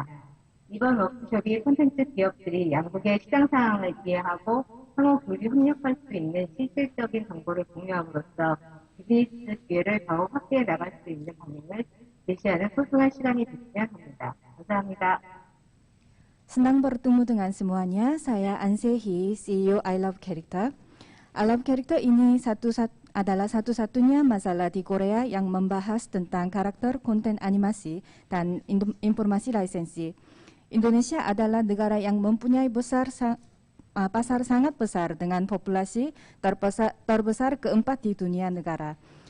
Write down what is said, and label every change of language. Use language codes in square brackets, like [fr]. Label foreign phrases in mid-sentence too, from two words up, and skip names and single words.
[ko] 이번 워크숍이 콘텐츠 기업들이 양국의 시장 상황을 이해하고 상호 교류 협력할 수 있는 실질적인 정보를 공유함으로써 비즈니스 기회를 더욱 확대해 나갈 수 있는 방향을 제시하는 소중한 시간이 됐으면 합니다. 감사합니다. [id] Senang bertemu dengan semuanya. Saya Ansehi, CEO I Love Character. I Love Character ini adalah satu-satunya masalah di Korea yang membahas tentang karakter konten animasi dan informasi lisensi. Indonesia adalah negara yang mempunyai pasar sangat besar dengan populasi terbesar keempat di dunia negara.